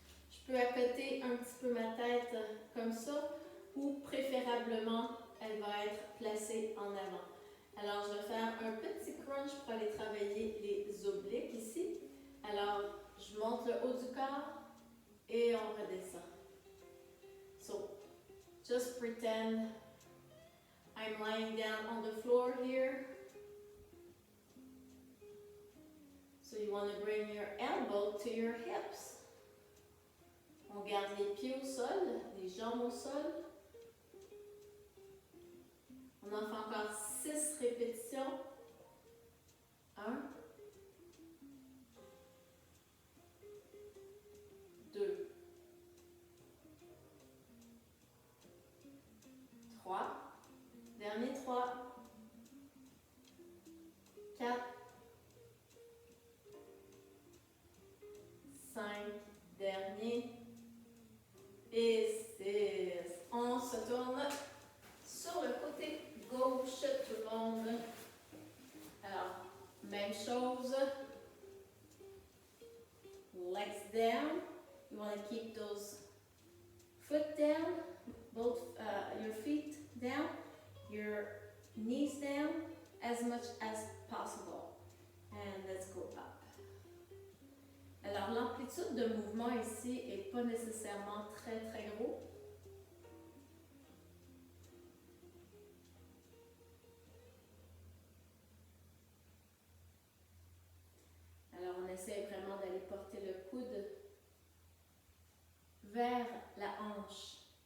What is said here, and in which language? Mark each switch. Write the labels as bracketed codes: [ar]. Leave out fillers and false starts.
[fr] Je peux accoter un petit peu ma tête comme ça, ou préférablement, elle va être placée en avant. Alors, je vais faire un petit crunch pour aller travailler les obliques ici. Alors, je monte le haut du corps et on redescend. [en] So, just pretend I'm lying down on the floor here. So you want to bring your elbow to your hips. [fr] On garde les pieds au sol, les jambes au sol. On en fait encore 6 répétitions. 1, 2, 3. Dernier 3. 4. 5. Dernier. Et 6. On se tourne sur le côté gauche, tout le monde. Alors, même chose. [en] Legs down. You want to keep those foot down, both your feet down, your knees down as much as possible. And let's go up. [fr] Alors, l'amplitude de mouvement ici n'est pas nécessairement très gros. Alors, on essaie vraiment d'aller porter le coude vers la hanche.